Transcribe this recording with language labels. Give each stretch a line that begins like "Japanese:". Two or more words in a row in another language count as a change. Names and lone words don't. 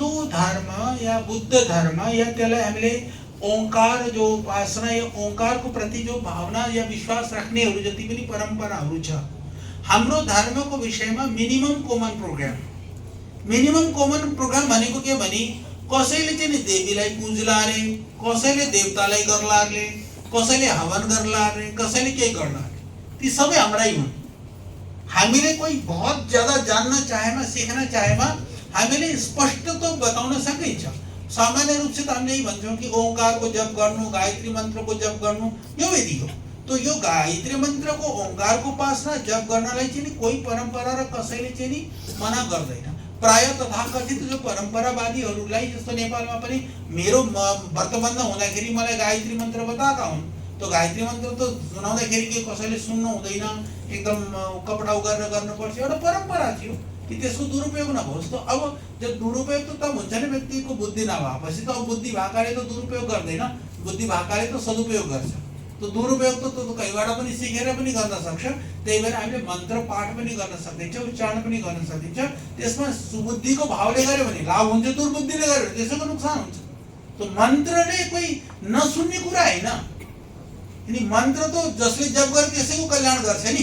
Nepali: धर्म या बुद्ध धर्म या त्यसलाई हामीले ओंकार जो उपासना या ओंकार को प्रति जो भावना या विश्वास रख्नेहरू जति पनि परम्पराहरू छ, हाम्रो धर्मको विषयमा मिनिमम कमन प्रोग्राम भनेको के भने कसैले चाहिँ देवीलाई पूजला रे, कसैले देवतालाई गर्ला रे, कसैले हवन गर्ला रे, कसैले के गर्ला रे, ती सबै हाम्रै हुन्। हामीले कोही बहुत ज्यादा जान्न चाहेमा सिक्न चाहेमा हामीले स्पष्ट तो बताउन सकिन्छ।
Hindi: सामान्य रूप से तो हम यही
Nepali: भन्छौं कि ओंकार को जप गर्नु, गायत्री मंत्र को जप गर्नु यो विधि हो। तो यो गायत्री मंत्र को ओंकार को उपासना जप गर्नलाई चाहिँ कोही परम्परा र कसैले चाहिँ मना गर्दैन। प्राय तथाकथित जो परम्परावादीहरूलाई जस्तो नेपालमा पनि मेरो वर्तमान हुँदाखेरि मलाई गायत्री मंत्र बताएका हुन्। तो गायत्री मंत्र तो सुनाउँदाखेरि के कसैले सुन्नु हुँदैन, एकदम कपडा गरेर गर्नुपर्छ, एउटा परम्परा थियो कि त्यसको दुरुपयोग नहोस्। तो अब जब दुरुपयोग तो तब हुन्छ नि व्यक्तिको बुद्धि नभएपछि। तो अब बुद्धि भएकाले तो दुरुपयोग गर्दैन, बुद्धि भएकाले तो सदुपयोग गर्छ। तो दुरुपयोग तो कहीबाट पनि सिकेर पनि गर्न सक्छ। त्यही भएर हामीले मन्त्र पाठ पनि गर्न सकिन्छ, उच्चारण पनि गर्न सकिन्छ। त्यसमा सुबुद्धिको भावले गर्यो भने लाभ हुन्छ, दुर्बुद्धिले गर्यो भने त्यसको नुकसान हुन्छ। तो मन्त्रले कोही नसुन्ने कुरा हैन। अनि मन्त्र तो जसले जप गर्छ त्यसैको कल्याण गर्छ नि।